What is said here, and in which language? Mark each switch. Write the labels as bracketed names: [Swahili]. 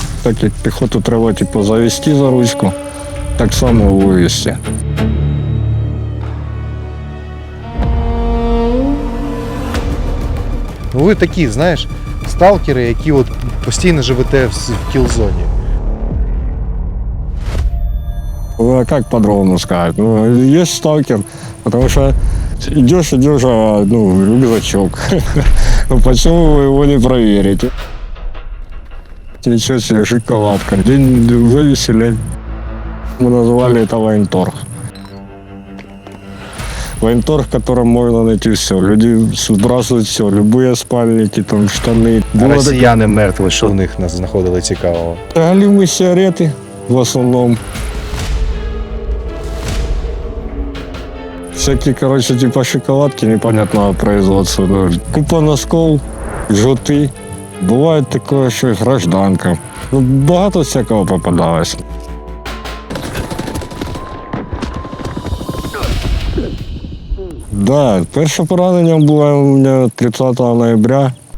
[Ukrainian] Так як піхоту треба завести за ручку, так само вивезти. Ви такі, знаєш, сталкери, які постійно живете в кілзоні. [Russian] А как по-другому сказать? Есть сталкер, потому что идешь, а рюкзачок. Почему вы его не проверите? Ничего себе, шоколадка. День вывесили. Мы назвали это военторг. Военторг, в котором можно найти все. Люди сбрасывают все, любые спальники, там, штаны. [Ukrainian] А росіяни мертві, що в них нас знаходили цікавого? [Russian] Галимые сигареты в основном. Всякие, типа шоколадки непонятного производства. Купа носков, жгути. [Ukrainian] Буває таке, що і гражданка. Багато всякого попадалось. Да, перше поранення було у мене 30 ноября.